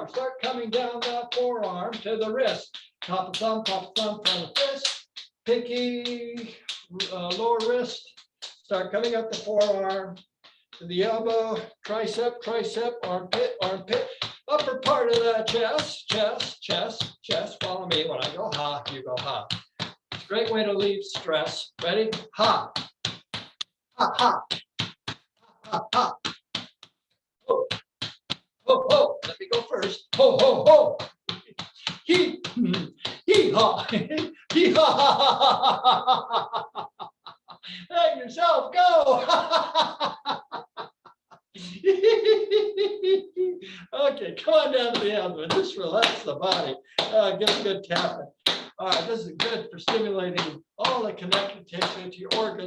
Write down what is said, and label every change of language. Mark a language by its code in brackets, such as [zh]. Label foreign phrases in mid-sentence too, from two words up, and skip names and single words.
[en] Start coming down that forearm to the wrist. Top of thumb, front of the fist, pinky, lower wrist. Start coming up the forearm to the elbow, tricep, tricep, armpit, armpit. Upper part of the chest, chest, chest, chest. Follow me. When I go ha, you go ha. It's a great way to relieve stress. Ready? Ha. Ha, ha. Ha, ha. Ho. Ho, ho. Let me go first. Ho, ho, ho. Hee. Hee, ha. Hee, ha, ha, ha, ha, ha. Let yourself go. Okay, come on down to the abdomen. Just relax the body. Get a good tapping. All right, this is good for stimulating all the connective tissue to your organs.